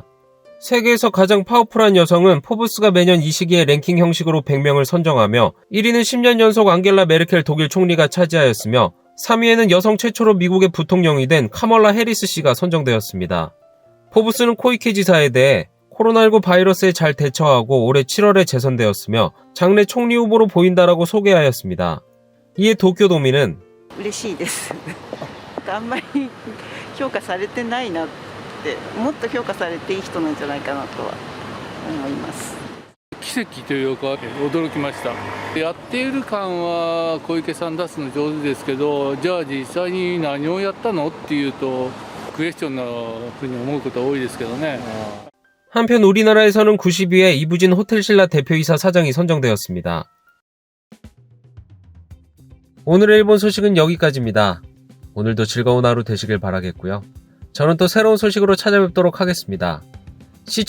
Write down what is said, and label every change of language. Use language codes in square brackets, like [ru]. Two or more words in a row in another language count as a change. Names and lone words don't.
[ko] 세계에서 가장 파워풀한 여성은 포브스가 매년 이 시기에 랭킹 형식으로 100명을 선정하며 1위는 10년 연속 앙겔라 메르켈 독일 총리가 차지하였으며 3위에는 여성 최초로 미국의 부통령이 된 카멀라 해리스 씨가 선정되었습니다. 포브스는 코이케 지사에 대해 코로나19 바이러스에 잘 대처하고 올해 7월에 재선되었으며 장래 총리 후보로 보인다라고 소개하였습니다. 이에 도쿄도민은 [ja] 嬉しいです。あんまり評価されてないなって、もっと評価されていい人なんじゃないかなとは思います。奇跡というか驚きました。やっている感は小池さん出すの上手ですけど、じゃあ実際に何をやったのっていうとクエスチョンなふうに思うことが多いですけどね。 [ko] 한편 우리나라에서는 90위에 이부진 호텔신라 대표이사 사장이 선정되었습니다. 오늘의 일본 소식은 여기까지입니다. 오늘도 즐거운 하루 되시길 바라겠고요. 저는 또 새로운 소식으로 찾아뵙도록 하겠습니다.